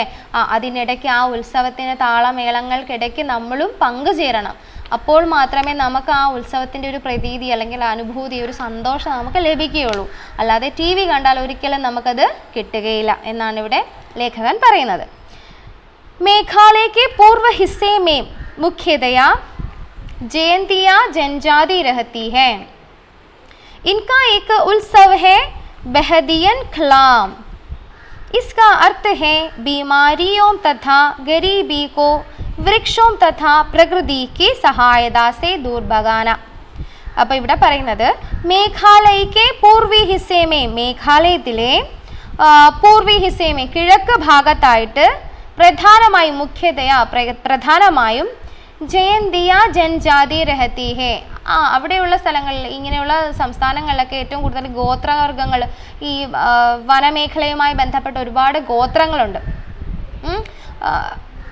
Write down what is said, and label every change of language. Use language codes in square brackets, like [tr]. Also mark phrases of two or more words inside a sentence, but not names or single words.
[ml] അതിനിടയ്ക്ക് ആ ഉത്സവത്തിന് താളമേളങ്ങൾക്കിടയ്ക്ക് നമ്മളും പങ്കുചേരണം. അപ്പോൾ മാത്രമേ നമുക്ക് ആ ഉത്സവത്തിൻ്റെ ഒരു പ്രതീതി അല്ലെങ്കിൽ അനുഭൂതി, ഒരു സന്തോഷം നമുക്ക് ലഭിക്കുകയുള്ളൂ. അല്ലാതെ ടി വി കണ്ടാൽ ഒരിക്കലും നമുക്കത് കിട്ടുകയില്ല എന്നാണ് ഇവിടെ ലേഖകൻ പറയുന്നത്. [hi] मेघालय के पूर्व हिस्से में मुख्यतया जयंतियाँ जनजाति रहती है. इनका एक उत्सव है बहदियन खलाम. इसका अर्थ है बीमारियों तथा गरीबी को वृक्षों तथा प्रकृति की सहायता से दूर भगाना. അപ്പോൾ ഇവിടെ പറയുന്നത് मेघालय के पूर्वी हिस्से में, മേഘാലയത്തിലെ पूर्वी हिस्से में കിഴക്ക് ഭാഗത്തായിട്ട് പ്രധാനമായും जयंतिया जनजाति रहती है. [ml] അവിടെയുള്ള സ്ഥലങ്ങളിൽ, ഇങ്ങനെയുള്ള സംസ്ഥാനങ്ങളിലൊക്കെ ഏറ്റവും കൂടുതൽ ഗോത്രവർഗ്ഗങ്ങൾ, ഈ വനമേഖലയുമായി ബന്ധപ്പെട്ട ഒരുപാട് ഗോത്രങ്ങളുണ്ട്.